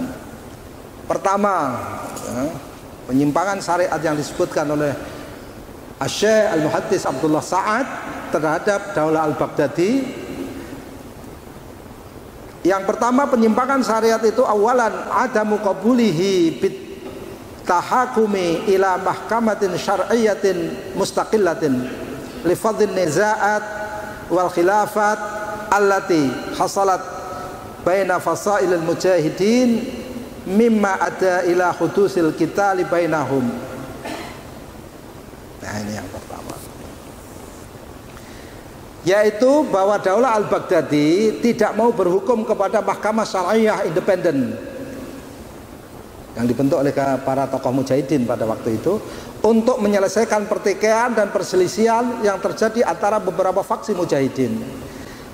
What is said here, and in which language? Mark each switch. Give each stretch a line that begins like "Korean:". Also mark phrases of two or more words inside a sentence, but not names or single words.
Indonesian: Pertama ya, penyimpangan syariat yang disebutkan oleh Syekh Al-Muhaddis Abdullah Sa'ad terhadap Daulah al-Baghdadi. Yang pertama, penyimpangan syariat itu
Arabic: أولاً عدم قبوله بالتحاكم إلى محكمة شرعية مستقلة لفض النزاع والخلافات التي حصلت بين فصائل المجاهدين مما أدى إلى حدوث القتال بينهم.
Indonesian: Nah, ini yang pertama, yaitu bahwa Daulah al-Baghdadi tidak mau berhukum kepada mahkamah syariah independen yang dibentuk oleh para tokoh mujahidin pada waktu itu untuk menyelesaikan pertikaian dan perselisihan yang terjadi antara beberapa faksi mujahidin.